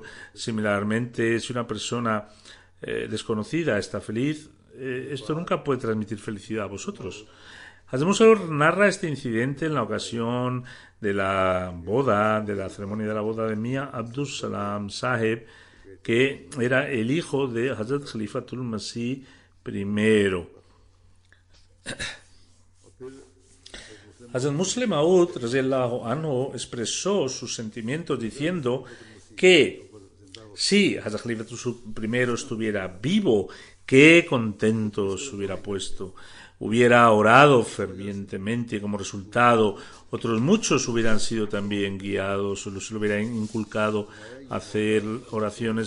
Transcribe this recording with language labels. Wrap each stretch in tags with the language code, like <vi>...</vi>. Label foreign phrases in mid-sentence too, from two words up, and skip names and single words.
<es>Similarmente, si una persona desconocida está feliz, esto nunca puede transmitir felicidad a vosotros. Hazrat Musleh narra este incidente en la ocasión de la ceremonia de la boda de Mia Abdul Salam Saheb, que era el hijo de Hazrat Khalifatul Masih I. Hazrat Musleh Maud</es> <ar>رضي الله عنه</ar> <es>expresó sus sentimientos diciendo que si Hazrat Khalifatul I estuviera vivo, qué contento se hubiera puesto. Hubiera orado fervientemente y como resultado otros muchos hubieran sido también guiados, o se lo hubiera inculcado a hacer oraciones.</es>